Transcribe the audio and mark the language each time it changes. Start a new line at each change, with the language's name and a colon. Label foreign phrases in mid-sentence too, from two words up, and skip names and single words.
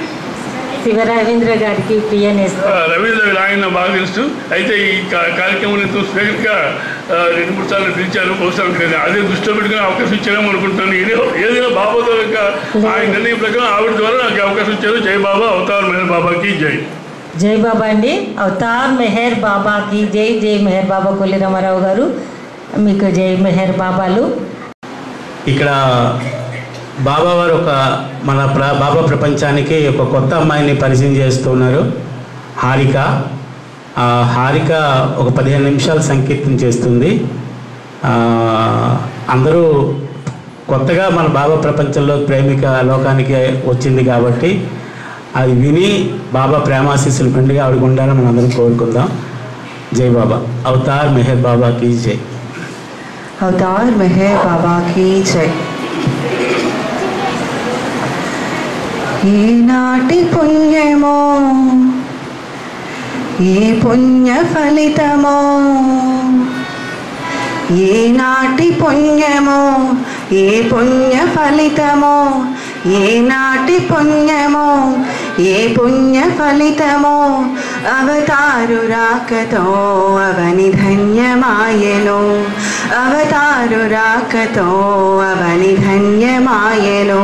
Telugu: శివరవీంద్ర గారికి రవీంద్ర గారు ఆయన బాగా తెలుసు. అయితే ఈ కార్యక్రమం స్పీకర్గా 2-3 సార్లు పిలిచారు. బహుశా అదే దృష్టిలో పెట్టుకుని అవకాశం ఇచ్చారేమో అనుకుంటున్నాను. ఏదైనా బాబా ద్వారా ఆయన నిర్ణయం ప్రకారం ఆవిడ ద్వారా నాకు అవకాశం ఇచ్చారు. జై బాబా, అవతార్ మెహర్ బాబాకి జై. జై బాబా అండి. అవతార్ మెహర్ బాబాకి జై. జై మెహర్ బాబా కొల్లి రామారావు గారు, మీకు జై మెహర్ బాబాలు. ఇక్కడ బాబా వారు మన బాబా ప్రపంచానికి ఒక కొత్త అమ్మాయిని పరిచయం చేస్తున్నారు, హారిక. హారిక ఒక 15 నిమిషాలు సంకీర్తన చేస్తుంది. అందరూ కొత్తగా మన బాబా ప్రపంచంలో ప్రేమిక లోకానికి వచ్చింది కాబట్టి అది విని బాబా ప్రేమాశీస్సులు మెండుగా ఆవిడకు ఉండాలని మనం అందరం కోరుకుందాం. జై బాబా. అవతార్ మెహర్ బాబా కీ జై. అవతార్ మెహర్ బాబా కీ జై. ఈనాటి పుణ్యమో ఏ పుణ్య ఫలితమో, ఏనాటి పుణ్యమో ఏ పుణ్య ఫలితమో, ఏనాటి పుణ్యమో ఏ పుణ్య ఫలితమో, అవతారు రాకతో అవని ధన్యమాయెను, అవతారు రాకతో అవని ధన్యమాయెను.